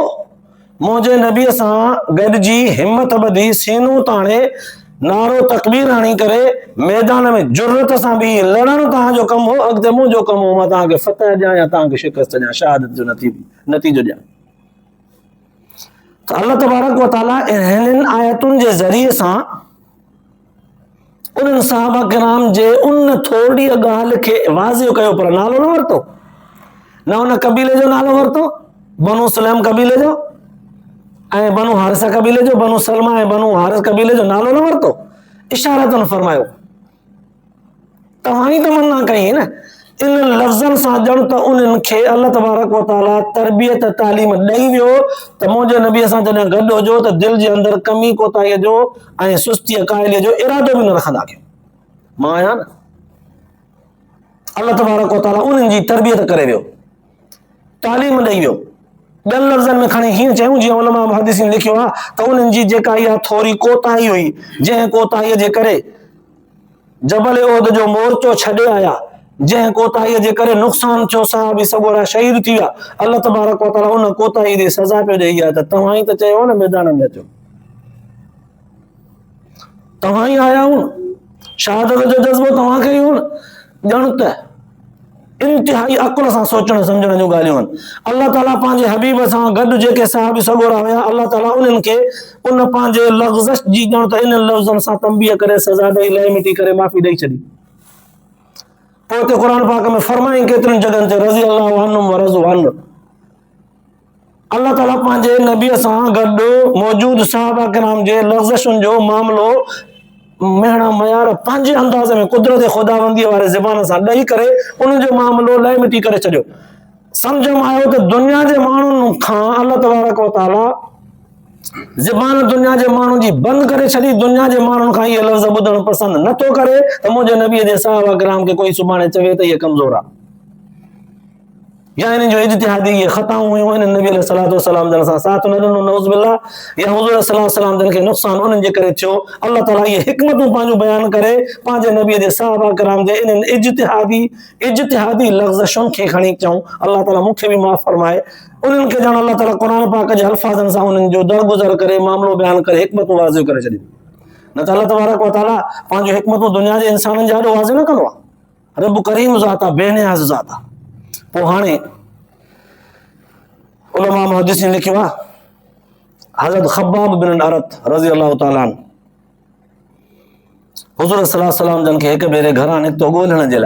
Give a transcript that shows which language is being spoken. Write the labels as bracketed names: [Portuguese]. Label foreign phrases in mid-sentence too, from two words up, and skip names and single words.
[Sindhi] मुंहिंजे नबीअ सां गॾिजी हिम्मत ॿधी सीनूं ताणे नारो तकबीर हणी करे मैदान में जुर्रत सां बि लड़णु तव्हांजो कमु हो। अॻिते मुंहिंजो कमु हो, मां तव्हांखे फतह ॾियां या तव्हांखे शिकस्त ॾियां, शहादत जो नतीजो ॾियां। त अल्लाह [Arabic] تبارك وتعالى [Sindhi] हिननि आयतुनि जे ज़रिए सां उन्हनि सहाबा किराम जे उन थोड़ी ॻाल्हि खे वाज़िह कयो, पर नालो न वरितो, न उन कबीले जो नालो वरितो, बनु सुलैम कबीले जो ऐं बनु हारिस कबीले जो, बनु सलमा ऐं बनु हारिस कबीले जो नालो न वरितो, इशारतन फरमायो तव्हां ई तमन्ना कई न। इन लफ़्ज़नि सां ॼण त उन्हनि खे अल्लाह [Arabic] تبارك وتعالى [Sindhi] तरबियत तालीम ॾेई वियो त मुंहिंजे नबीअ सां जॾहिं गॾु हुजो त दिलि जे अंदरि कमी कोताहीअ जो ऐं सुस्तीअ काइलीअ जो इरादो बि न रखंदा कयो, मां आहियां न। अल्लाह [Arabic] تبارك وتعالى [Sindhi] उन्हनि जी तरबियत करे वियो, तालीम ॾेई वियो। ॿियनि लफ़्ज़नि में खणी हीअं चयूं जीअं उलमा मुहद्दिसीन लिखियो आहे त उन्हनि जी जेका इहा थोरी कोताही हुई, जंहिं कोताहीअ जे करे जबल उहद जो मोर्चो छॾे आया, जंहिं कोताहीअ जे करे नुक़सान थियो, सहाबी सॻोरा शहीद थी विया, अल्लाह [Arabic] تبارक وتعالى [Sindhi] उन कोताही जी सज़ा पियो ॾेई आहे त तव्हां ई त चयो न मैदान में अचो, तव्हां ई आया हो न, शहादत जो जज़्बो तव्हांखे ई हो न। ॼण त इंतिहाई अकुल सां सोचण सम्झण जूं ॻाल्हियूं आहिनि। अल्लाह ताला पंहिंजे हबीब सां गॾु जेके सहाबी सॻोरा हुया, अल्लाह ताला उन्हनि खे उन पंहिंजे लग़्ज़श जी ॼण त इन लफ़्ज़नि सां तंबीह करे सज़ा ॾेई लही मिटी करे माफ़ी ॾेई छॾी। पोइ ते क़ुरान पाक में फरमाई केतिरनि जॻहनि ते [Arabic] رضي الله عنهم و رضوا عنه, [Sindhi] अल्लाह ताला पंहिंजे नबीअ सां गॾु मौजूद सहाबा किराम जे लग़्ज़शुनि जो मामिलो मेहणा मयार पंहिंजे अंदाज़ में कुदरत ख़ुदाबंदीअ वारे ज़बान सां ॾेई करे उनजो मामिलो लही मिटी करे छॾियो। सम्झ में आयो त दुनिया जे माण्हुनि खां अल्लाह [Arabic] تبارك وتعالى [Sindhi] ज़बान दुनिया जे माण्हुनि जी बंदि करे छॾी, दुनिया जे माण्हुनि खां इहे लफ़्ज़ ॿुधणु पसंदि नथो करे त मुंहिंजे नबीअ जे सहाबा किराम खे कोई सुभाणे चवे त इहे कमज़ोर आहे, या इन जो इज्तिहादी ये ख़ताऊं हुयूं इन नबी [Arabic] عليه وسلم [Sindhi] जन सां साथ न ॾिनो [Arabic] نعوذ بالله, [Sindhi] या हुज़ूर [Arabic] صلى الله عليه وسلم [Sindhi] जन खे नुक़सान उन्हनि जे करे थियो। अल्लाह ताला ये हिकमतूं पंहिंजूं बयान करे पंहिंजे नबीअ जे सहाबा किराम जे इन्हनि इज्तिहादी लग़्ज़शुनि खे खणी चऊं। अल्लाह ताला मूंखे बि माफ़ फरमाए। उन्हनि खे ॼण अल्लाह ताला क़ुरान पाक जे अल्फाज़नि सां उन्हनि जो दरगुज़र करे मामिलो बयान करे हिकमतूं वाज़िह करे छॾियूं। न त अल्लाह [Arabic] تبارك وتعالى [Sindhi] पंहिंजूं हिकमतूं दुनिया जे इंसाननि जे ॾाढो वाज़िह न कंदो आहे। रब करीम ज़ात आहे, बेनियाज़ ज़ात आहे। पोइ हाणे उलमा मुहद्दिसीन लिखियो आहे, हज़रत ख़ब्बाब बिन अरत [Arabic] رضي الله تعالى عنه [Sindhi] हुज़ूर [Arabic] صلى الله عليه وسلم [Sindhi] जन खे हिकु भेरे घरां निकितो ॻोल्हण जे लाइ।